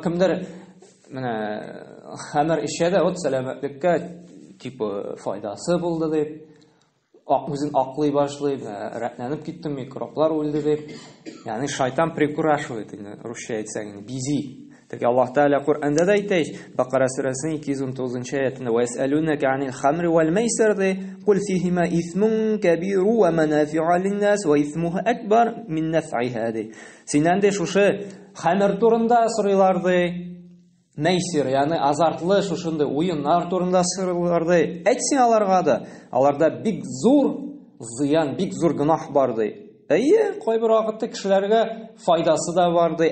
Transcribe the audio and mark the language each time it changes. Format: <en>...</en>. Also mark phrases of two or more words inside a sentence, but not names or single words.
<tt>Кемдер менә хәмер ишә дә, вот сәламәтлеккә типа файдасы булды дип, үзен аклый башлый, рәтләнеп киттем, микроблар үлде дип. Ягъни шайтан прикурашивает, русча әйтсәң, бизи. Теге Аллаһ Тәгалә Куръанда да әйтә, Бакара сүрәсенең 219 аятында:</tt> <ar>"ويسألونك عن الخمر والميسر", "قل فيهما إثم كبير ومنافع للناس وإثمهما أكبر من نفعهما".</ar> <tt>Синнән дә шушы хамер турында сорыйлар ди. Майсир, ягъни азартлы шушындай уеннар турында сорыйлар ди. Әйт син аларга да, аларда бик зур зыян, бик зур гынах бар ди. Әйе, кайбер вакытта кешеләргә файдасы да бар ди.</tt>